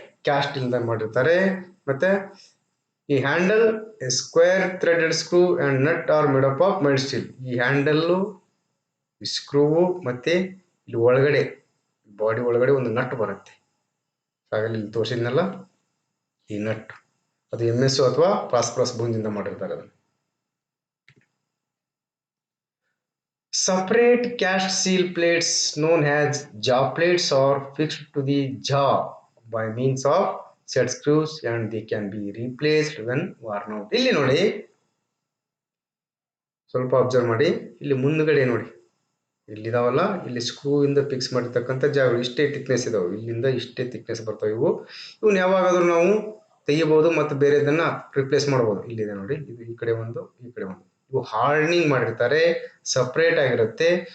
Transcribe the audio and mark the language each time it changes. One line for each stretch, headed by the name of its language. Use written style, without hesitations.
Kannada: Caste steel ಇಂದ ಮಾಡಿರ್ತಾರೆ. ಮತ್ತೆ ಈ handle square threaded screw and nut are made up of mild steel. ಈ ಹ್ಯಾಂಡಲ್ಲು, ಸ್ಕ್ರೂವು, ಮತ್ತೆ ಇಲ್ಲಿ ಒಳಗಡೆ ಬಾಡಿ ಒಳಗಡೆ ಒಂದು ನಟ್ ಬರುತ್ತೆ. ಆಗಲಿ ಇಲ್ಲಿ ತೋರಿಸಿದ್ನಲ್ಲ ಈ ನಟ್, ಅದು MS ಅಥವಾ ಫಾಸ್ಫರಸ್ ಬ್ರಾಂಜಿಂದ ಮಾಡಿರ್ತಾರೆ. ಅದನ್ನು
English: separate cast steel plates known as jaw plates are fixed to the jaw by means of set screws and they can be replaced when worn out.
Kannada: ಇಲ್ಲಿ ನೋಡಿ, ಸ್ವಲ್ಪ ಅಬ್ಸರ್ವ್ ಮಾಡಿ, ಇಲ್ಲಿ ಮುಂದ್ಗಡೆ ನೋಡಿ, ಇಲ್ಲಿದಾವಲ್ಲ, ಇಲ್ಲಿ ಸ್ಕ್ರೂ ಇಂದ ಫಿಕ್ಸ್ ಮಾಡಿರ್ತಕ್ಕಂಥ ಜಾಗಗಳು ಇಷ್ಟೇ ಥಿಕ್ನೆಸ್ ಇದಾವೆ, ಇಲ್ಲಿಂದ ಇಷ್ಟೇ ಥಿಕ್ನೆಸ್ ಬರ್ತಾವೆ. ಇವನ್ನ ಯಾವಾಗಾದ್ರೂ ನಾವು ತೆಗಿಬಹುದು ಮತ್ತು ಬೇರೆದನ್ನ ರಿಪ್ಲೇಸ್ ಮಾಡಬಹುದು. ಇಲ್ಲಿದೆ ನೋಡಿ, ಇದು ಈ ಕಡೆ ಒಂದು, ಈ ಕಡೆ ಒಂದು. ಇವು ಹಾರ್ಡನಿಂಗ್ ಮಾಡಿರ್ತಾರೆ, ಸಪರೇಟ್ ಆಗಿರುತ್ತೆ.